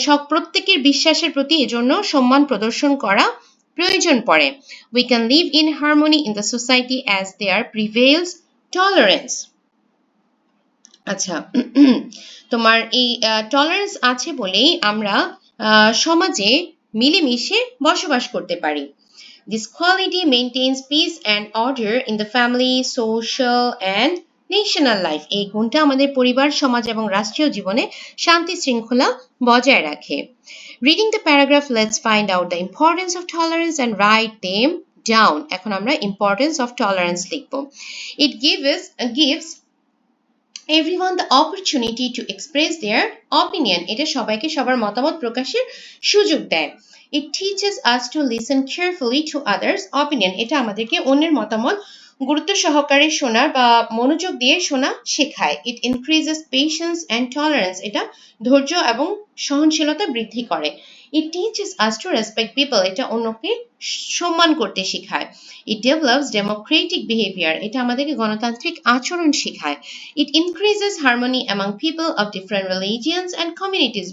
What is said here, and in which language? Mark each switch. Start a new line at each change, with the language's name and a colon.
Bangla: প্রত্যেকের বিশ্বাসের প্রতি এজন্য সম্মান প্রদর্শন করা প্রয়োজন পড়ে।
English: We can live in harmony in the society as there prevails tolerance.
Bangla: আচ্ছা, তোমার এই টলারেন্স আছে বলেই আমরা সমাজে মিলেমিশে বসবাস করতে পারি।
English: This quality maintains peace and order in the family, social and national life.
Bangla: এই গুণটা আমাদের পরিবার, সমাজ এবং রাষ্ট্রীয় জীবনে শান্তি শৃঙ্খলা বজায় রাখে।
English: Reading the paragraph, let's find out the importance of tolerance and write them down.
Bangla: এখন আমরা importance of tolerance লিখব।
English: It gives everyone the opportunity to express their opinion.
Bangla: এটা সবাইকে সবার মতামত প্রকাশের সুযোগ দেয়।
English: It teaches us to listen carefully to others' opinion.
Bangla: এটা আমাদেরকে অন্যের মতামত গুরুত্ব সহকারে শোনা বা মনোযোগ দিয়ে শোনা শেখায়।
English: It increases patience and tolerance.
Bangla: এটা ধৈর্য এবং সহনশীলতা বৃদ্ধি করে।
English: It teaches us to respect people.
Bangla: এটা অন্যকে সম্মান করতে শেখায়।
English: It develops democratic behavior.
Bangla: এটা আমাদেরকে গণতান্ত্রিক আচরণ শেখায়।
English: It increases harmony among people of different religions and communities.